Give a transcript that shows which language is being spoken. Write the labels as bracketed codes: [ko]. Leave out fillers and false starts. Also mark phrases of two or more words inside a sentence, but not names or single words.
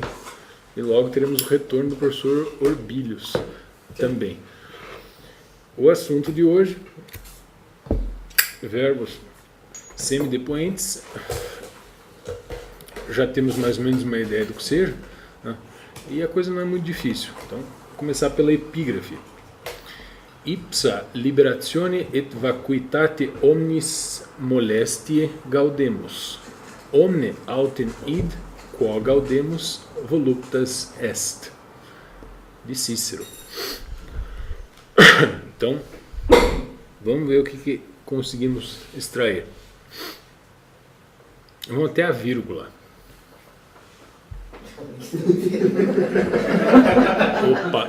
[pt] E logo teremos o retorno do professor Orbilius também. O assunto de hoje, verbos semidepoentes, já temos mais ou menos uma ideia do que seja, né? E a coisa não é muito difícil. Então, vou começar pela epígrafe. [la] Ipsa liberatione et vacuitate omnis molestiae gaudemus. Omne autem id, quo gaudemus voluptas est. [pt] De Cícero. Então, vamos ver o que conseguimos extrair. Vamos até a vírgula. Opa!